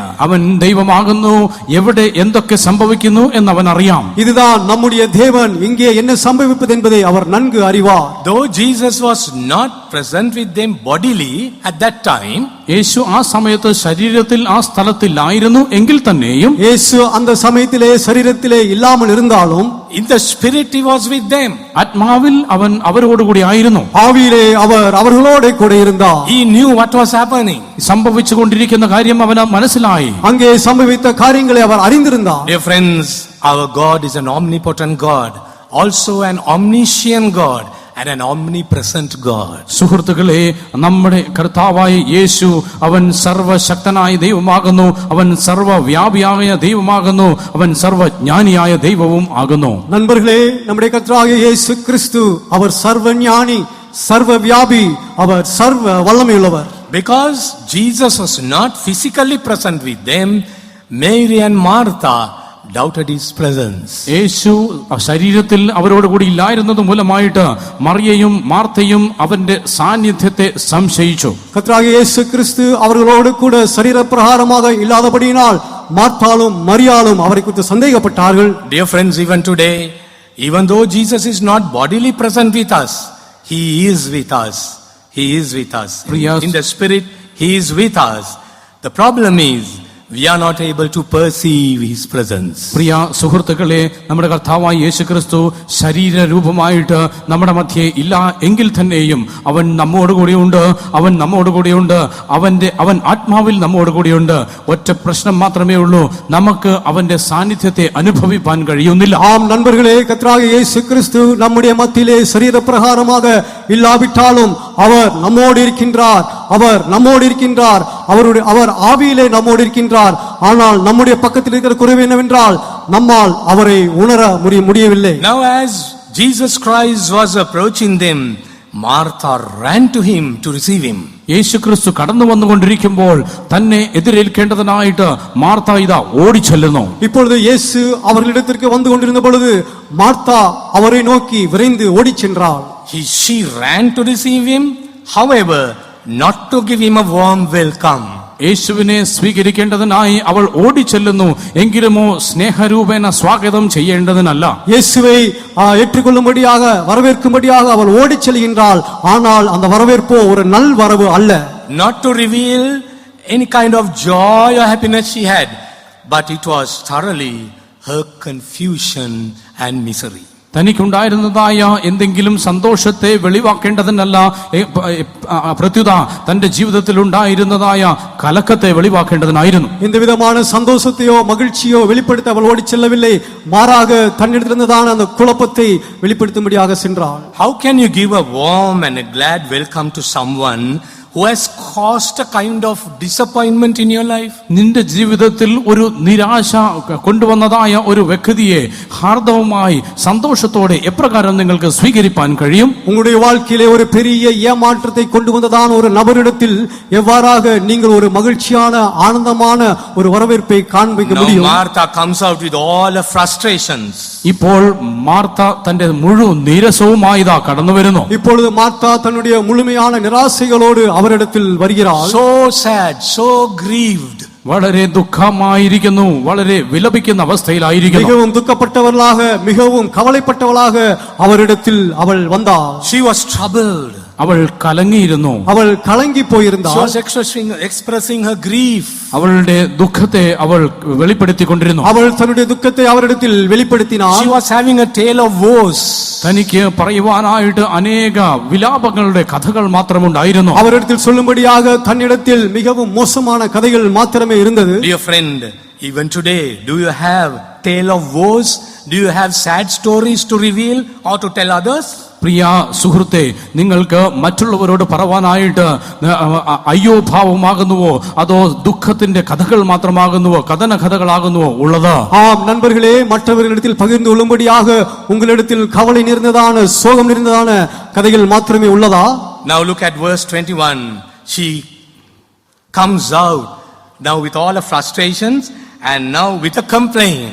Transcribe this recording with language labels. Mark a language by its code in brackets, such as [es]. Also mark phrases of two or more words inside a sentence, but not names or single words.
[ml] അവൻ ദൈവമാകുന്നു, എവിടെ എന്തൊക്കെ സംഭവിക്കുന്നു എന്ന് അവൻ അറിയാം. [ta] இதுதான் நம்முடைய தேவன், இங்கே என்ன சம்பவிப்பது என்பதை அவர் நன்கு அறிவார். [en] Though Jesus was not present with them bodily at that time, [ml] യേശു ആ സമയത്ത് ശരീരത്തിൽ ആ സ്ഥലത്തില്ലായിരുന്നു എങ്കിൽ തന്നെയും [ta] இயேசு அந்த சமயத்திலே சரீரத்திலே இல்லாமல் இருந்தாலும் [en] in the spirit he was with them. [ml] ആത്മാവിൽ അവൻ അവരോടുകൂടി ആയിരുന്നു. [ta] ஆவியிலே அவர் அவர்களோடு கூட இருந்தார். [en] He knew what was happening. [ml] സംഭവിച്ചുകൊണ്ടിരിക്കുന്ന കാര്യം അവന് മനസ്സിലായി. [ta] அங்கே சம்பவித்த காரியங்களை அவர் அறிந்திருந்தார். [en] Dear friends, our God is an omnipotent God, also an omniscient God, and an omnipresent God. [ml] സുഹൃത്തുക്കളെ, നമ്മുടെ കർത്താവായ യേശു അവൻ സർവശക്തനായ ദൈവമാകുന്നു, അവൻ സർവവ്യാപിയായ ദൈവമാകുന്നു, അവൻ സർവജ്ഞാനിയായ ദൈവവും ആകുന്നു. [ta] நண்பர்களே, நம்முடைய கர்த்தராகிய இயேசு கிறிஸ்து அவர் சர்வ ஞானி, சர்வ வியாபி, அவர் சர்வ வல்லமையுள்ளவர். [en] Because Jesus was not physically present with them, Mary and Martha doubted his presence. [ml] യേശു ശരീരത്തിൽ അവരോടുകൂടി ഇല്ലായിരുന്നത് മൂലമായിട്ട് മറിയയും മാർത്തയും അവന്റെ സാന്നിധ്യത്തെ സംശയിച്ചു. [ta] கர்த்தராகிய இயேசு கிறிஸ்து அவர்களோடு கூட சரீர பிரகாரமாக இல்லாதபடியினால் மார்த்தாளும் மரியாளும் அவரை குறித்து சந்தேகப்பட்டார்கள். [en] Dear friends, even today, even though Jesus is not bodily present with us, he is with us. He is with us. In the spirit, he is with us. The problem is, we are not able to perceive his presence. [ml] പ്രിയ സുഹൃത്തുക്കളെ, നമ്മുടെ കർത്താവായ യേശുക്രിസ്തു ശരീരരൂപമായിട്ട് നമ്മുടെ മധ്യേ ഇല്ല എങ്കിൽ തന്നെയും അവൻ നമ്മോടുകൂടിയുണ്ട്, അവൻ ആത്മാവിൽ നമ്മോടുകൂടിയുണ്ട്. ഒറ്റ പ്രശ്നം മാത്രമേ ഉള്ളൂ, നമുക്ക് അവന്റെ സാന്നിധ്യത്തെ അനുഭവിപ്പാൻ കഴിയുന്നില്ല. [ta] ஆம் நண்பர்களே, கர்த்தராகிய இயேசு கிறிஸ்து நம்முடைய மத்தியிலே சரீர பிரகாரமாக இல்லாவிட்டாலும் அவர் நம்மோடு இருக்கின்றார். அவர் ஆவியிலே நம்மோடு இருக்கின்றார். ஆனால் நம்முடைய பக்கத்தில் இருக்கிற குறைவு என்னவென்றால் நம்மால் அவரை உணர முடியவில்லை. [en] Now as Jesus Christ was approaching them, Martha ran to him to receive him. [ml] യേശുക്രിസ്തു കടന്നു വന്നുകൊണ്ടിരിക്കുമ്പോൾ തന്നെ എതിരേൽക്കേണ്ടതിനായിട്ട് മാർത്ത ഇതാ ഓടിച്ചെല്ലുന്നു. [ta] இப்பொழுது இயேசு அவர்களிடத்திற்கு வந்து கொண்டிருந்த பொழுது மார்த்தா அவரை நோக்கி விரைந்து ஓடிச் சென்றாள். [en] She ran to receive him, however, not to give him a warm welcome. [ml] യേശുവിനെ സ്വീകരിക്കേണ്ടതിനായി അവൾ ഓടിച്ചെല്ലുന്നു, എങ്കിലുമോ സ്നേഹരൂപേണ സ്വാഗതം ചെയ്യേണ്ടതിനല്ല. [ta] இயேசுவை ஏற்றுக்கொள்ளும்படியாக வரவேற்கும்படியாக அவள் ஓடிச் செல்கின்றாள். ஆனால் அந்த வரவேற்போ ஒரு நல் வரவு அல்ல. [en] Not to reveal any kind of joy or happiness she had, but it was thoroughly her confusion and misery. [ml] തനിക്കുണ്ടായിരുന്നതായ എന്തെങ്കിലും സന്തോഷത്തെ വെളിവാക്കേണ്ടതിനല്ല, പ്രത്യുത തന്റെ ജീവിതത്തിൽ ഉണ്ടായിരുന്നതായ കലക്കത്തെ വെളിവാക്കേണ്ടതിനായിരുന്നു. [ta] இந்த விதமான சந்தோஷத்தையோ மகிழ்ச்சியோ வெளிப்படுத்த அவள் ஓடிச் செல்லவில்லை. மாறாக தன்னிடத்திலிருந்ததான அந்த குழப்பத்தை வெளிப்படுத்தும்படியாக சென்றாள். [en] How can you give a warm and a glad welcome to someone who has caused a kind of disappointment in your life? [ml] നിന്റെ ജീവിതത്തിൽ ഒരു നിരാശ കൊണ്ടുവന്നതായ ഒരു വ്യക്തിയെ ഹാർദവമായി സന്തോഷത്തോടെ എപ്രകാരം നിങ്ങൾക്ക് സ്വീകരിപ്പാൻ കഴിയും? [ta] உங்களுடைய வாழ்க்கையிலே ஒரு பெரிய ஏமாற்றத்தை கொண்டு வந்ததான ஒரு நபரிடத்தில் எவ்வாறாக நீங்கள் ஒரு மகிழ்ச்சியான ஆனந்தமான ஒரு வரவேற்பை காண்பிக்க Now முடியும்? [en] Martha comes out with all her frustrations. [ml] ഇപ്പോൾ മാർത്ത തന്റെ മുഴുവൻ നീരസവുമായി ഇതാ കടന്നു വരുന്നു. [ta] இப்பொழுது மார்த்தா தன்னுடைய முழுமையான நிராசைகளோடு அவரிடத்தில் வருகிறாள். [en] So sad, so grieved. [ml] വളരെ ദുഃഖമായിരിക്കുന്നു, വളരെ വിലപിക്കുന്ന അവസ്ഥയിലായിരിക്കുന്നു. [ta] மிகவும் துக்கப்பட்டவளாக மிகவும் கவலைப்பட்டவளாக அவரிடத்தில் அவள் வந்தாள். [en] She was troubled. [ml] അവൾ കലങ്ങിയിരുന്നു. [ta] அவள் கலங்கி She போயிருந்தாள். [en] was expressing her grief. [ml] അവളുടെ ദുഃഖത്തെ അവൾ വെളിപ്പെടുത്തിക്കൊണ്ടിരുന്നു. [ta] அவள் தன்னுடைய துக்கத்தை அவரிடத்தில் வெளிப்படுத்தினாள். [en] She was having a tale of woes. [ml] തനിക്ക് പറയുവാനായിട്ട് അനേക വിലാപങ്ങളുടെ കഥകൾ മാത്രമുണ്ടായിരുന്നു. [ta] அவரிடத்தில் சொல்லும்படியாக தன்னிடத்தில் மிகவும் மோசமான கதைகள் மாத்திரமே இருந்தது. [en] Dear friend, even today, do you have tale of woes? Do you have sad stories to reveal or to tell others? [ml] പ്രിയ സുഹൃത്തെ, നിങ്ങൾക്ക് മറ്റുള്ളവരോട് പറവാനായിട്ട് അയ്യോ ഭാവമാകുന്നുവോ അതോ ദുഃഖത്തിന്റെ കഥകൾ മാത്രമാകുന്നുവോ കഥന കഥകളാകുന്നുവോ ഉള്ളത്? [ta] ஆம் நண்பர்களே, மற்றவர்களிடத்தில் பகிர்ந்து கொள்ளும்படியாக உங்களிடத்தில் கவலை நிறைந்ததான சோகம் நிறைந்ததான கதைகள் மாத்திரமே உள்ளதா? [en] Now look at verse 21. She comes out now with all her frustrations and now with a complaint.